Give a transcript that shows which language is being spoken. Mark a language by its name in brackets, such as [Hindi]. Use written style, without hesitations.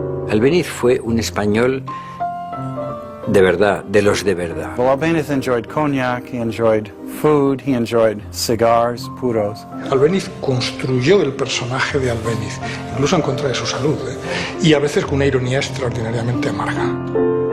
[Spanish] Albéniz fue un español de verdad, de los de verdad. [English] Well, Albéniz enjoyed cognac, he enjoyed food, he enjoyed cigars, puros. [Spanish] Albéniz construyó el personaje de Albéniz, incluso en contra de su salud, y a veces con una ironía extraordinariamente amarga.